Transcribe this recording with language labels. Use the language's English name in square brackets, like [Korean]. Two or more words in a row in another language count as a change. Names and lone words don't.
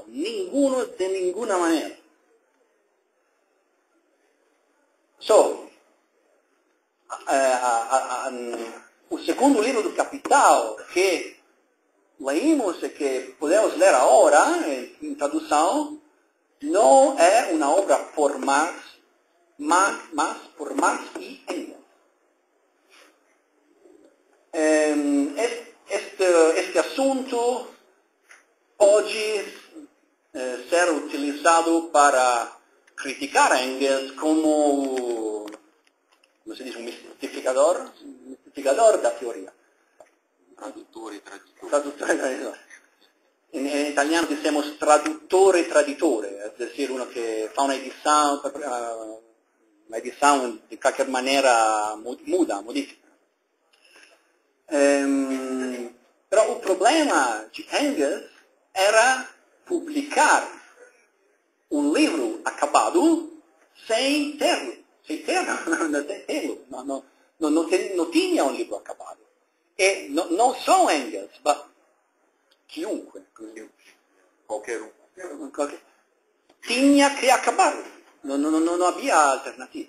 [Portuguese] Nenhum de nenhuma maneira. O segundo livro do Capital, que leímos e que podemos ler agora, em tradução, não é uma obra por Marx, mas por Marx e Engels. Este assunto pode ser utilizado para criticar Engels como se diz, um mistificador da teoria. [Italian] Traduttore e traditore. Traduttore e traditore. In italiano diciamo traduttore e traditore, è dire uno che fa un'edizione di qualche maniera modifica. Però il problema di Engels era pubblicare un libro [Portuguese] acabado sem [Italian] terlo. [Portuguese] Não tinha um livro acabado. E não só Engels, mas chiunque. Qualquer um. Tinha que acabar. Não havia alternativa.